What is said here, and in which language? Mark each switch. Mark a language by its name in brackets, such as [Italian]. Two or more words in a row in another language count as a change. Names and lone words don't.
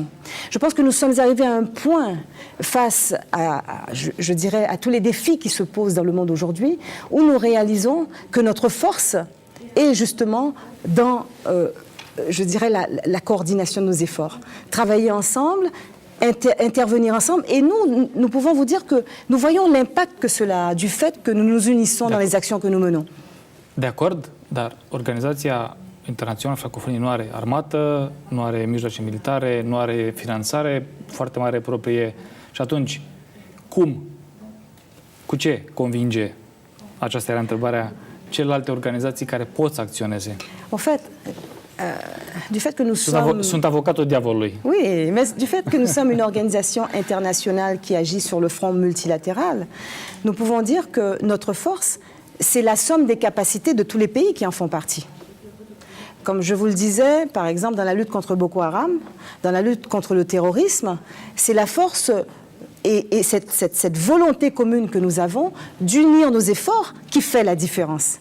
[French] Je pense que nous sommes arrivés à un point face je dirais, à tous les défis qui se posent dans le monde aujourd'hui, où nous réalisons que notre force est justement dans, je dirais, la coordination de nos efforts. Travailler ensemble, intervenir ensemble, et nous pouvons vous dire que nous voyons l'impact que cela a du fait que nous nous unissons dans les actions que nous menons. [Romanian] De acord, dar Organizația Internațională a Francofoniei nu are armată, nu are mijloace militare, nu are finanțare foarte mare proprie. Și atunci, cu ce convinge, aceasta era întrebarea, celelalte organizații care pot să acționeze? [French] En fait, du fait que nous sommes... [Romanian] Sunt avocatul diavolului. [French] Oui, mais du fait que nous sommes une organisation internationale qui agit sur le front multilatéral, nous pouvons dire que notre force, c'est la somme des capacités de tous les pays qui en font partie. Comme je vous le disais, par exemple, dans la lutte contre Boko Haram, dans la lutte contre le terrorisme, c'est la force et cette volonté commune que nous avons d'unir nos efforts qui fait la différence.